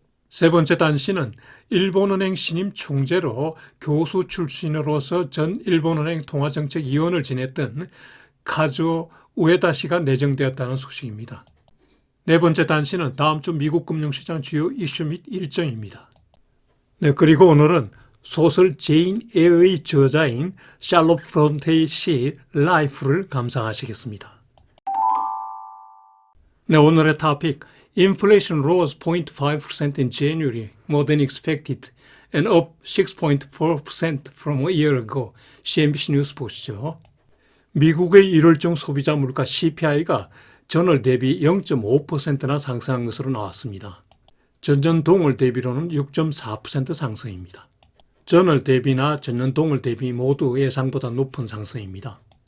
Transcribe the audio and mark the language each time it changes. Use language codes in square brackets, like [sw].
[ko] 세 번째 단신은 일본은행 신임 총재로 교수 출신으로서 전 일본은행 통화정책위원을 지냈던 카즈오 우에다 씨가 내정되었다는 소식입니다. 네 번째 단신은 다음 주 미국 금융시장 주요 이슈 및 일정입니다. 네, 그리고 오늘은 소설 제인 에어의 저자인 샬롯 브론테이 시 라이프를 감상하시겠습니다. 네, 오늘의 토픽 [en] Inflation rose 0.5% in January, more than expected, and up 6.4% from a year ago. [ko] CNBC 뉴스 보시죠. 미국의 1월 중 소비자 물가 CPI가 전월 대비 0.5%나 상승한 것으로 나왔습니다. 전년 동월 대비로는 6.4% 상승입니다. 전월 대비나 전년 동월 대비 모두 예상보다 높은 상승입니다.